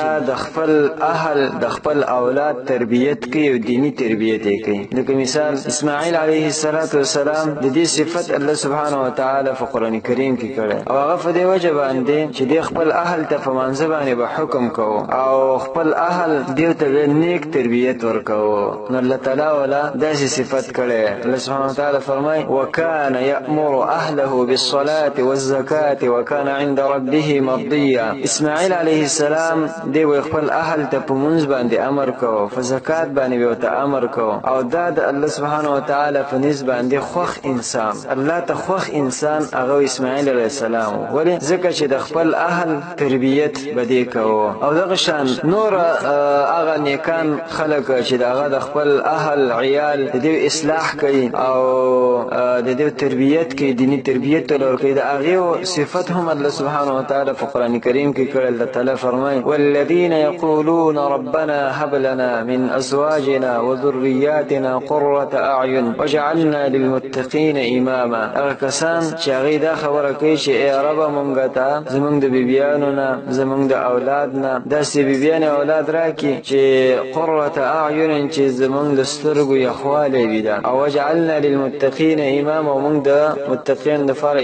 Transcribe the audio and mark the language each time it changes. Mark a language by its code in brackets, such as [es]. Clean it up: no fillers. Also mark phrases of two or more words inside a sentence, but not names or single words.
[ps] د خپل اهل د خپل اولاد تربیت کوي او دینی تربیت یې کوي لکه مثال اسماعیل [ar] علیه السلام [ps] د دې صفت الله [ar] سبحانه وتعالی [ps] په قرآن کریم کې کړی او هغه په دې وجه باندې چې دې خپل اهل ته په مانځه باندې به حکم کوو او خپل اهل دې ته نیک تربیت ورکوو نو الله تعالی ولا داسې صفت کړی الله [ar] سبحانه وتعالی [ps] فرمایي [ar] وکان یأمر اهله بالصلاة والزکاة وکان عند ربه مرضیا [ps] اسماعیل [ar] علیه السلام [ps] دی خپل اهل ته په مونځ باندې امر کوو په زکات باندې به ورته امر کوو او دا د الله [ar] سبحانه وتعالی [ps] په نسبت باندې خوښ انسان الله ته خوښ انسان هغه اسماعیل [ar] علیه السلام [ps] ولې ځکه چې د خپل اهل تربیت به دې کوو او دغه شان نور هغه نیکان خلک چې د هغه د خپل اهل عیال د دې اصلاح کوي او د دې تربیت کوي دینی تربیت ورکوي د هغې صفت هم الله [ar] سبحانه وتعالی [ps] په قرآن کریم کې کړی الله تعالی فرمایي [ar] والذین یقولون ربنا هب لنا من ازواجنا وذریاتنا قرة اعین وجعلنا للمتقین اماما [ps] هغه کسان چې هغې دا خبره کوي چې ای ربه مونږ ته زمونږ د بیبیانو نه زمونږ د اولاد نه داسې بیبیانې اولاد راکړي چې [ar] قرة اعین [ps] چې زمونږ د سترګو یخوالی وي ده او [ar] وجعلنا للمتقین اماما [ps] او مونږ د متقین دپاره